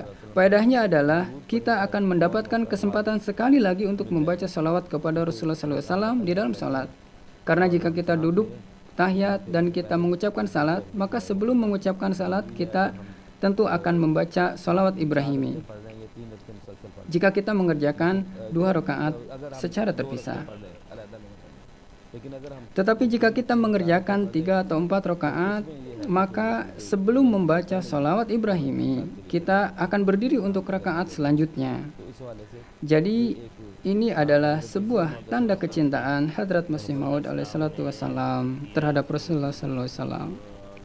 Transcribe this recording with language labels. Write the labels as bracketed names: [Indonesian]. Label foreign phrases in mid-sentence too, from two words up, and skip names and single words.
[Indonesian] Faedahnya adalah kita akan mendapatkan kesempatan sekali lagi untuk membaca salawat kepada Rasulullah SAW di dalam salat. Karena jika kita duduk tahiyat dan kita mengucapkan salat, maka sebelum mengucapkan salat kita tentu akan membaca salawat Ibrahimi. [Urdu] پڑھ رہے ہیں یہ 3 رکعتیں مسلسل پڑھ [Indonesian] Jika kita mengerjakan 2 rakaat secara [Urdu] दो [Indonesian] terpisah. [Urdu] رکعتیں پڑھ رہے ہیں الگ الگ لیکن اگر ہم [Indonesian] Tetapi jika kita mengerjakan 3 atau 4 rakaat, maka sebelum membaca salawat Ibrahimi, kita akan berdiri untuk rakaat selanjutnya. [Urdu] تو اس حوالے سے [Indonesian] Jadi ini adalah sebuah tanda kecintaan Hadrat Masih Maud alaihissalam terhadap Rasulullah SAW.